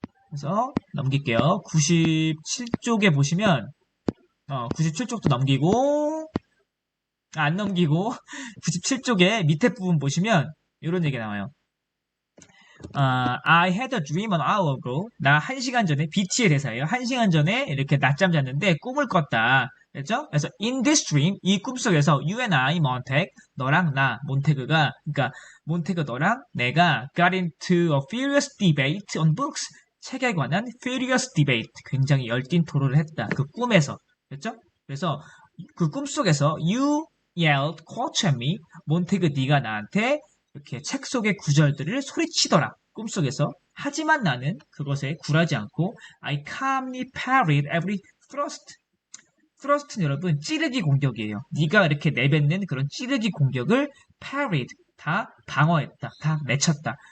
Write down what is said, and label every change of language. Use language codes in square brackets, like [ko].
[ko] 그래서 넘길게요. 97쪽에 보시면 97쪽도 넘기고 안 넘기고 97쪽에 밑에 부분 보시면 이런 얘기 나와요. [en] I had a dream an hour ago. [ko] 나 1시간 전에, BT의 대사예요. 1시간 전에 이렇게 낮잠 잤는데 꿈을 꿨다. 됐죠? 그래서 [en] in this dream, [ko] 이 꿈속에서 [en] you and I, Montag, [ko] 너랑 나, 몬테그가, 그러니까 몬테그 너랑 내가 [en] got into a furious debate on books. [ko] 책에 관한 furious debate. 굉장히 열띤 토론을 했다. 그 꿈에서. 됐죠? 그래서 그 꿈속에서 [en] you yelled, quote at me. [ko] 몬테그 네가 나한테 이렇게 책 속의 구절들을 소리치더라. 꿈속에서. 하지만 나는 그것에 굴하지 않고 [en] I calmly parried every thrust. [ko] thrust는 여러분 찌르기 공격이에요. 네가 이렇게 내뱉는 그런 찌르기 공격을 parried, 다 방어했다. 다 맺혔다.